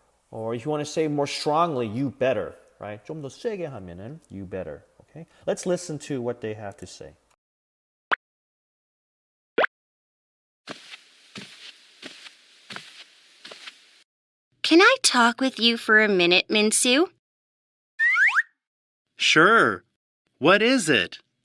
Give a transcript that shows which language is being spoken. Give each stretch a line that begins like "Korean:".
English: Or if you want to say more strongly, you better, right?
Korean: 좀 더 세게 하면은
English: you better,
Korean: okay?
English: Let's listen to what they have to say. Can I talk with you for a minute, Minsu? Sure. What is it?